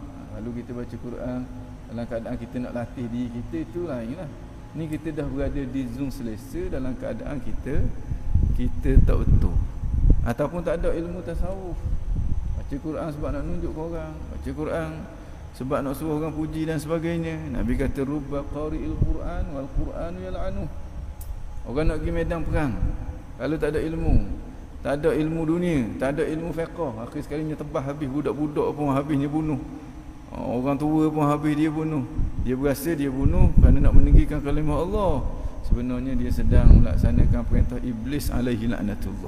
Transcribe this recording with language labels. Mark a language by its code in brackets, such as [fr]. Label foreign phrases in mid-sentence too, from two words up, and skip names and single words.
[ms] Lalu kita baca Quran dalam keadaan kita nak latih diri kita, itu lainlah. Ni kita dah berada di zon selesa dalam keadaan kita tak betul. Ataupun tak ada ilmu tasawuf. Baca Quran sebab nak nunjuk ke orang, baca Quran sebab nak suruh orang puji dan sebagainya. Nabi kata [ar] rubba qari'il Quran wal Quranu yal'anuh. [ms] Orang nak pergi medan perang, kalau tak ada ilmu, tak ada ilmu dunia, tak ada ilmu fiqh, akhir sekalinya tebas habis. Budak-budak pun habisnya bunuh, orang tua pun habis dia bunuh. Dia berasa dia bunuh kerana nak meninggikan kalimah Allah. Sebenarnya dia sedang melaksanakan perintah iblis [ar] alaihi laknatullah.